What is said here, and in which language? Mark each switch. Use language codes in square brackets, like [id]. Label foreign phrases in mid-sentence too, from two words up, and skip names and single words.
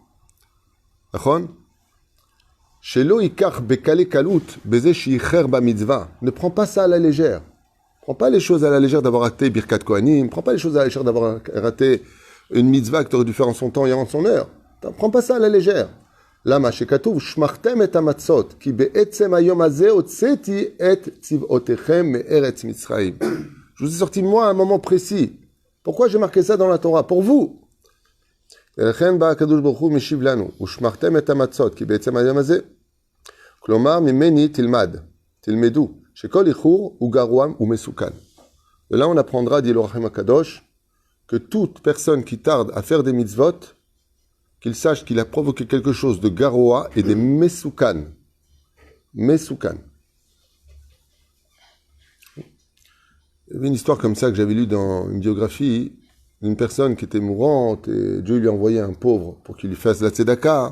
[fr] D'accord? Ne prends pas ça à la légère. Prends pas les choses à la légère d'avoir raté Birkat Kohanim. Prends pas les choses à la légère d'avoir raté une mitzvah que tu aurais dû faire en son temps et en son heure. Prends pas ça à la légère. [he] למה? שכתוב, שמרתם את המצות, כי בעצם היום הזה הוצאתי את צבאותיכם מארץ מצרים. [fr] Je vous ai sorti moi à un moment précis. Pourquoi j'ai marqué ça dans la Torah? Pour vous. [he] ולכן בא הקדוש ברוך הוא משיב לנו, ושמרתם את המצות, כי בעצם היום הזה, כלומר, ממני תלמד, תלמדו, שכל איחור הוא גרוע ומסוכן. [fr] Et là, on apprendra, dit le [he] הרחמן הקדוש, [fr] que toute personne qui tarde à faire des mitzvot, qu'il sache qu'il a provoqué quelque chose de garoa et des mesoukan. Mesoukan. Il y avait une histoire comme ça que j'avais lue dans une biographie d'une personne qui était mourante et Dieu lui a envoyé un pauvre pour qu'il lui fasse la tzedaka.